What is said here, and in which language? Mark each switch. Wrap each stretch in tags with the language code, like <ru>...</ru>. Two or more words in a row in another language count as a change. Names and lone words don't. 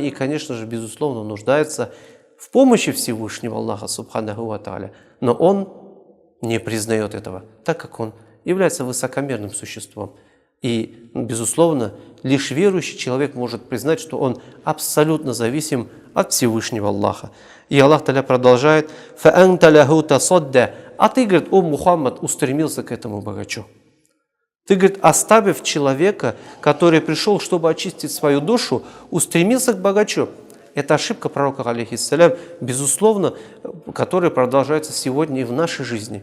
<ru>И, конечно же, безусловно, нуждается в помощи Всевышнего Аллаха</ru> <ar>سبحانه وتعالى.</ar> <ru>Но он не признает этого, так как он является высокомерным существом. И, безусловно, лишь верующий человек может признать, что он абсолютно зависим от Всевышнего Аллаха. И</ru> <ar>الله تعالى</ar> <ru>продолжает:</ru> <ar>«فأنت له تصدى».</ar> <ru>А ты, говорит, о Мухаммад, устремился к этому богачу. Ты, говорит, оставив человека, который пришел, чтобы очистить свою душу, устремился к богачу. Это ошибка пророка, алейхиссалям, безусловно, которая продолжается сегодня и в нашей жизни.</ru>